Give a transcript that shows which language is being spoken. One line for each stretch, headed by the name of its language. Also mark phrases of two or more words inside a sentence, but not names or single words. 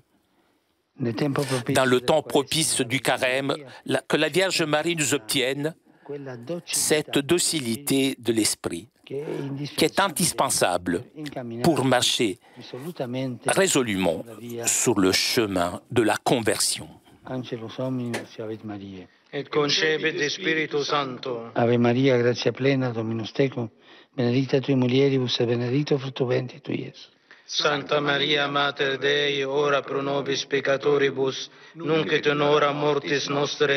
French: Dans le temps propice du carême, que la Vierge Marie nous obtienne cette docilité de l'Esprit, qui est indispensable pour marcher résolument sur le chemin de la conversion.
Latin: Et concepit de Spiritu Santo. Ave Maria, gratia plena, Dominus tecum, benedicta tui mulieribus et benedictus fructus ventris tui, Iesus. Santa Maria, Mater Dei, ora pro nobis peccatoribus, nunc et in hora mortis nostre.